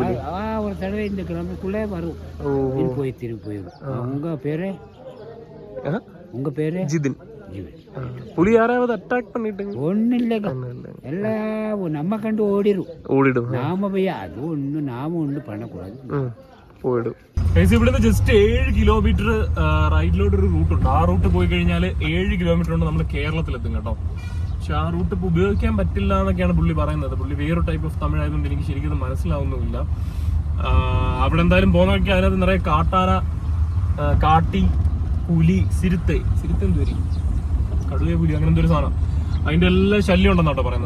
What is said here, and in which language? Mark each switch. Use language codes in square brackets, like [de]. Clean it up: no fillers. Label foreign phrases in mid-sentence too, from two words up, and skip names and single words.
[ta] ஒரு தடவை இந்த கிராமத்துக்குள்ளே வரும். போய் திரும்பி போயிடும். உங்க பேரு? உங்க பேரு? ஜிதின். புலி யாராவது அட்டாக் பண்ணிட்டுங்க? ஒன்னும் இல்லைங்க, எல்லாம் நம்ம கண்டு ஓடிடும். நாம போய் அது ஒண்ணு நாம ஒண்ணு பண்ணக்கூடாது, പോയിടും. [ml] ഇവിടുന്ന് ജസ്റ്റ് 7 കിലോമീറ്റർ റൈറ്റിലോട്ട് ഒരു റൂട്ടുണ്ട്. ആ റൂട്ട് പോയി കഴിഞ്ഞാൽ 7 കിലോമീറ്റർ കൊണ്ട് നമ്മൾ കേരളത്തിലെത്തും കേട്ടോ. പക്ഷെ ആ റൂട്ട് ഇപ്പോൾ ഉപയോഗിക്കാൻ പറ്റില്ല എന്നൊക്കെയാണ് പുള്ളി പറയുന്നത്. പുള്ളി വേറൊരു [en] type of [ml] തമിഴ് ആയതുകൊണ്ട് എനിക്ക് ശരിക്കും മനസ്സിലാവുന്നുമില്ല. അവിടെ എന്തായാലും പോകുന്നതൊക്കെ അതിനകത്ത് നിറയെ കാട്ടാന, കാട്ടി, പുലി, സിരുത്തെ എന്തുവരും, കടുവ, പുലി, അങ്ങനെ എന്തൊരു സാധനം, അതിന്റെ എല്ലാം ശല്യം ഉണ്ടെന്നാട്ടോ പറയുന്നത്.